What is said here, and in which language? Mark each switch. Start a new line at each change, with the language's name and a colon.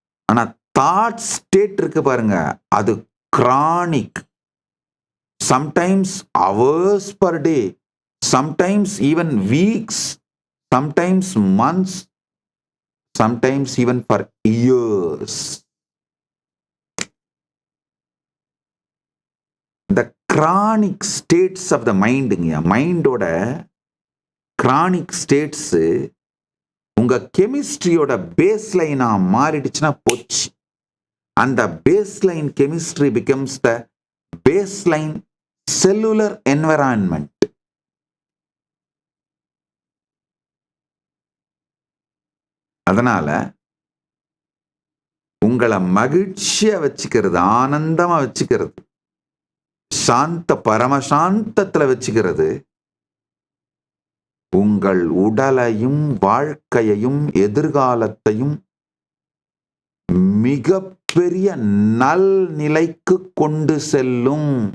Tamil: ஆனா thought state இருக்கு பாருங்க, அது chronic.
English: Sometimes hours per day, sometimes even weeks, sometimes months, sometimes even for years. The chronic states of the mind,
Tamil: மைண்டோட chronic states உங்க கெமிஸ்ட்ரியோட base லைனா மாறிடுச்சுன்னா போச்சு.
English: அந்த base line chemistry becomes the base line cellular environment.
Tamil: அதனால உங்களை மகிழ்ச்சியா வச்சுக்கிறது, ஆனந்தமா வச்சுக்கிறது, சாந்த பரமசாந்தத்துல வச்சுக்கிறது உங்கள் உடலையும் வாழ்க்கையையும் எதிர்காலத்தையும் மிகப்பெரிய நல் நிலைக்கு கொண்டு செல்லும்.